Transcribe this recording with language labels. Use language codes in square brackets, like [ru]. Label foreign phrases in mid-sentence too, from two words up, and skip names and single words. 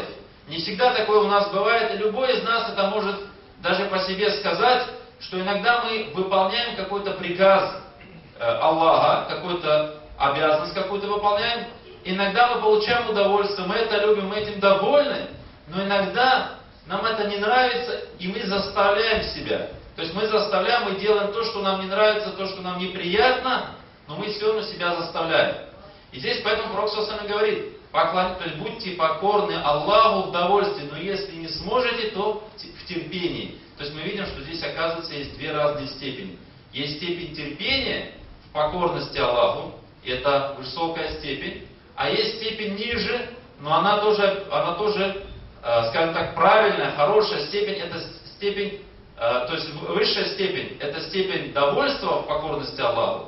[ru] Не всегда такое у нас бывает, и любой из нас это может даже по себе сказать, что иногда мы выполняем какой-то приказ Аллаха, какую-то обязанность какую-то выполняем, иногда мы получаем удовольствие, мы это любим, мы этим довольны, но иногда нам это не нравится, и мы заставляем себя. То есть мы заставляем, мы делаем то, что нам не нравится, то, что нам неприятно, но мы все равно себя заставляем. И здесь поэтому Пророк [ar] صلى الله عليه وسلم [ru] говорит: то есть будьте покорны Аллаху в довольстве, но если не сможете, то в терпении. То есть мы видим, что здесь, оказывается, есть две разные степени. Есть степень терпения в покорности Аллаху, и это высокая степень, а есть степень ниже, но она тоже, скажем так, правильная, хорошая степень, это степень, то есть высшая степень, это степень довольства в покорности Аллаху.